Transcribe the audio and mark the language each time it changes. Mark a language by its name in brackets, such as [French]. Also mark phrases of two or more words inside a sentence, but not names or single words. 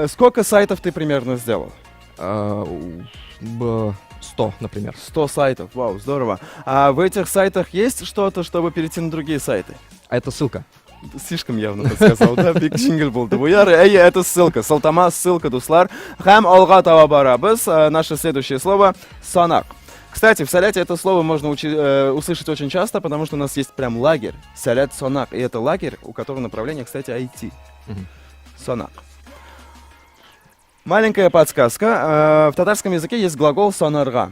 [Russian] Сколько сайтов ты примерно сделал? 100, например. 100 сайтов, вау, здорово. А в этих сайтах есть что-то, чтобы перейти на другие сайты? А это ссылка. Слишком явно подсказал, да? [English] Big jingle [Russian] был. Это ссылка. Салтама, ссылка, дуслар. [Tatar] Хам алга тава барабыз. [Russian] Наше следующее слово — санак. Кстати, в Саляте это слово можно услышать очень часто, потому что у нас есть прям лагерь. Салят Сонак. И это лагерь, у которого направление, кстати, IT. Сонак. Маленькая подсказка. В татарском языке есть глагол сонарга.